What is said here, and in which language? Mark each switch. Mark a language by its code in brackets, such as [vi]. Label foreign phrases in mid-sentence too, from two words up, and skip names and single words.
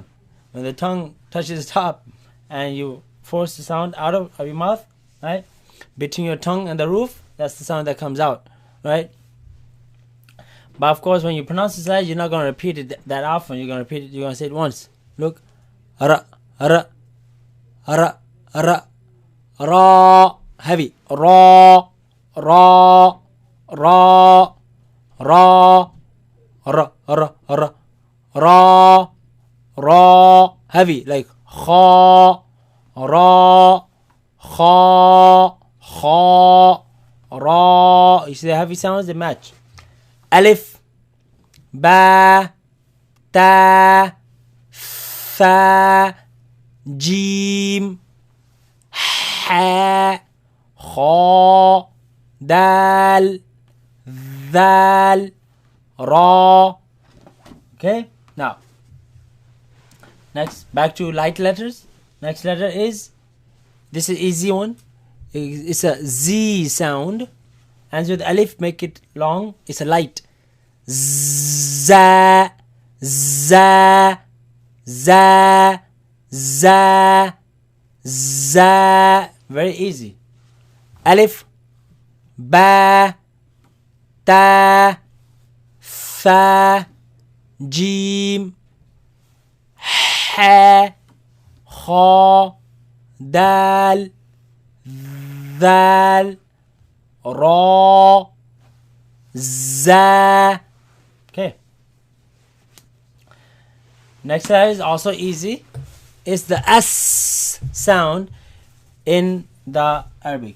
[en] When the tongue touches the top and you force the sound out of your mouth, right? Between your tongue and the roof, that's the sound that comes out, right? But of course, when you pronounce this letter, you're not going to repeat it that often. You're going to repeat it. You're going to say it once. Look, [ar] ra, ra, ra, ra, ra, heavy, ra, ra, ra, ra, ra, ra, ra, ra, ra, [en] heavy, like [ar] kha, ra, kha, kha, ra. [en] You see the heavy sounds, they match. [ar] Alif, ba, ta, tha, jim, ha, kha, dal, dal, ra. [en] Okay, now next back to light letters. Next letter is This is easy one. It's a Z sound. And with alif, make it long. It's a light. [ar] Za, za, za, za, za. [en] Very easy. [ar] Alif, ba, ta, fa, jim, ha, kha, dal, ذال را za. Okay. [en] Next letter is also easy. It's the S sound in the Arabic.